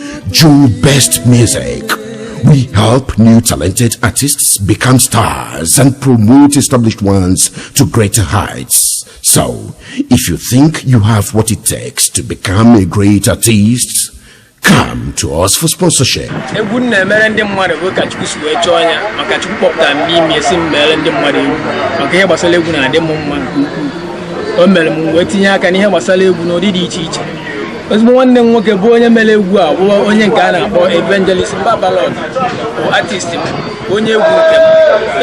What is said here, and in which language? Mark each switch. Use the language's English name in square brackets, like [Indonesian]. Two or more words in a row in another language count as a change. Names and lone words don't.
[English] Joe Best Music. We help new talented artists become stars and promote established ones to greater heights. So, if you think you have what it takes to become a great artist, come to us for sponsorship. [Igbo] Egwu m na-emere ndị mmadụ bụ ka Chukwu si wee chọọ ya, maka Chukwu kpọpụtara m n'ime esi m meere ndị mmadụ egwu. Maka ihe gbasara egwu na-adị m mma nke ukwuu. O mere m wee tinye aka n'ihe gbasara egwu n'ụdị dị iche iche. Ezigbo nwanne m nwoke bụ onye mere egwu a, bụ onye nke a na-akpọ Evangelist Babalord, bụ artist m, onye egwu nke m.